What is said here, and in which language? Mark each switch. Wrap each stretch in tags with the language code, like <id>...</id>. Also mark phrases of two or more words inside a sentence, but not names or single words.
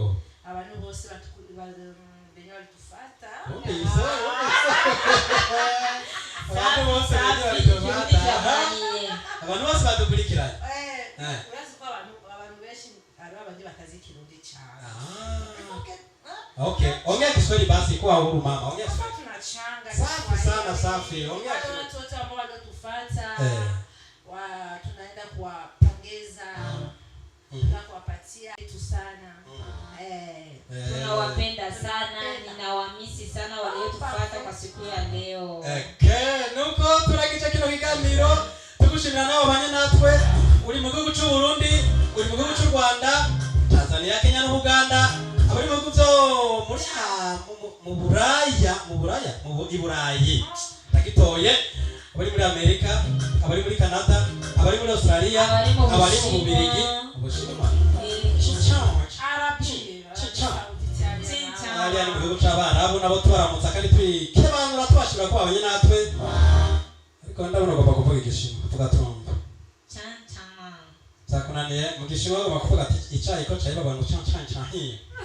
<rn>abantu bose benye badufata abantu bose badukurikiranye urazi ko abantu benshi ari abandi batazi Kirundi cyane</rn> <sw>okay ongea Kiswahili basi kwa huru mama ongea Kiswahili tunachanga safi sana safi ongea watu wote ambao wanatufuata tunaenda kuwapongeza na kuwapatia kitu sana tunawapenda sana ninawamisi sana waliotufuata kwa siku ya leo</sw> <rn>nuko turagica kino kiganiro tugushimira nabo banye natwe uri mu gihugu cy'u Burundi uri mu gihugu cy'u Rwanda Tanzania Kenya no Uganda abari mu bihugu byo muri mu Burayi tagitoye abari muri Amerika abari muri Canada abari muri Australia abari mu Bubiligi ubushinwa ari mu gihugu cy'Abarabu nabo tubaramutsa kandi twikebanura twashimira ko babanye natwe ariko ndabona bagomba kuvuga igishimo tuvuga tumva zakunaniye mu gishimo bagomba kuvuga ati icyayi ko cyayi babantu cyahiye</rn>